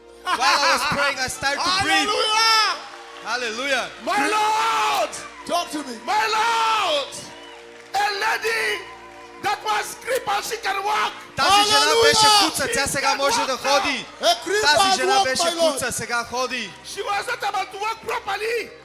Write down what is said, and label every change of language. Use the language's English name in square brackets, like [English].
[English] While I was praying, I started to breathe. Hallelujah. Hallelujah. My Lord! Talk to me. My Lord! A lady that was crippled, she can walk. [Bulgarian] Тази жена [English] Hallelujah. [Bulgarian] беше куца, тя сега може да ходи. [English] A creeper [Bulgarian] Тази жена [English] walk, [Bulgarian] беше [English] my Lord. [Bulgarian] куца, сега ходи. [English] She was not able to walk properly.